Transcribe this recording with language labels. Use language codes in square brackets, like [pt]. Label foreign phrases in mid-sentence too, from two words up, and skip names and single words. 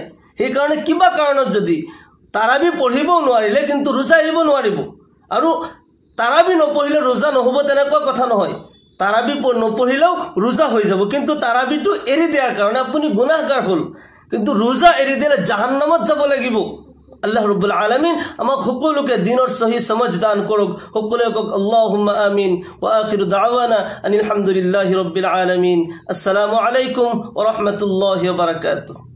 [as] সেইকাৰণে কিবা কাৰণত যদি তাৰাবি পঢ়িব নোৱাৰিলে কিন্তু ৰোজা এৰিব নোৱাৰিব। আৰু তাৰাবি নপঢ়িলে ৰোজা নহ'ব তেনেকুৱা কথা নহয়। তাৰাবি নপঢ়িলেও ৰোজা হৈ যাব, কিন্তু তাৰাবিটো এৰি দিয়াৰ কাৰণে আপুনি গুনাহগাৰ হ'ল। কিন্তু ৰোজা এৰি দিলে জাহান্নামত যাব লাগিব। [ar] الله رب العالمين [as] আমাক সকলোকে দিনৰ সহি সমজ দান কৰক। সকলোৱে কওক [ar] اللهم آمين. وآخر دعوانا أن الحمد لله رب العالمين. السلام عليكم ورحمة الله وبركاته.